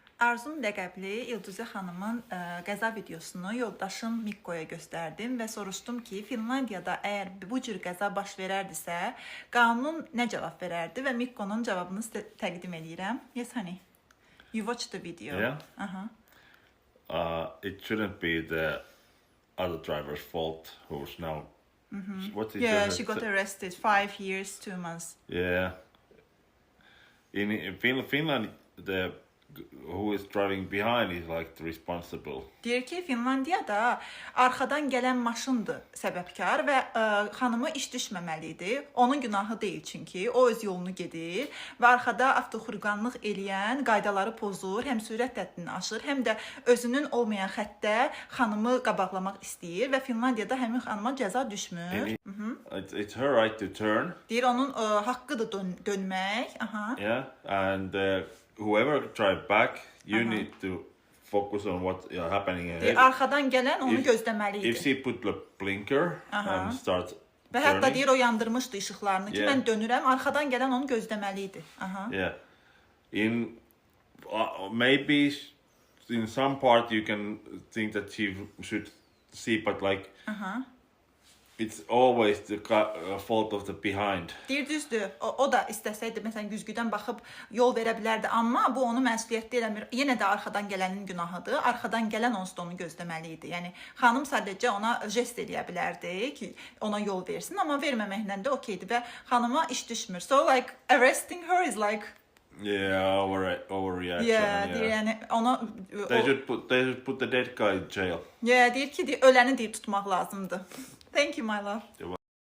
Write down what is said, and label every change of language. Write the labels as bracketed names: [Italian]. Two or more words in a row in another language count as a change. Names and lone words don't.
[Azerbaijani] Arzum ləqəbli İlduzi xanımın qəza videosunu yoldaşım Mikkoya göstərdim və soruşdum ki, Finlandiyada əgər bu cür qəza baş verərdisə, qanun nə cavab verərdi və Mikkonun cavabını sizə təqdim edirəm. [English] Yes, honey. You watched the video. Yeah. It shouldn't be the other driver's fault who's now. What is Yeah, she got arrested 5 years, 2 months. Yeah. In Finland, the who is driving behind is like responsible. [Azerbaijani] Deyir ki, Finlandiyada arxadan gələn maşındır səbəbkar və xanımı iş düşməməli idi. Onun günahı deyil çünki o öz yolunu gedir və arxada avtoxurqanlıq eləyən, qaydaları pozur, həm sürət həddini aşır, həm də özünün olmayan xəttdə xanımı qabaqlamaq istəyir və Finlandiyada həmin xanıma cəza düşmür. [English] It's her right to turn. [Azerbaijani] Deyir onun haqqıdır dönmək. [English] Yeah, and whoever drive back, you need to focus on what is happening ahead. [Azerbaijani] Deyir arxadan gələn onu gözləməli idi. [English] If she put the blinker and start [Azerbaijani] və hətta deyir o yandırmışdı işıqlarını ki, mən dönürəm, arxadan gələn onu gözləməli idi. [English] Yeah. Maybe in some part you can think that she should see, but like it's always the fault of the behind. [Azerbaijani] Deyir düzdür. O da istəsəydi məsələn güzgüdən baxıb yol verə bilərdi, amma bu onu məsuliyyətli eləmir. Yenə də arxadan gələnin günahıdır. Arxadan gələn onsuz da onu gözləməli idi. Yəni xanım sadəcə ona jest eləyə bilərdi ki, ona yol versin, amma verməməklə də okeydir və xanıma iş düşmür. [English] So like arresting her is like overreaction. [Azerbaijani] Deyir yəni ona [English] they should put the dead guy in jail. [Azerbaijani] Deyir ki, öləni deyib tutmaq lazımdır. [English] Thank you, my love.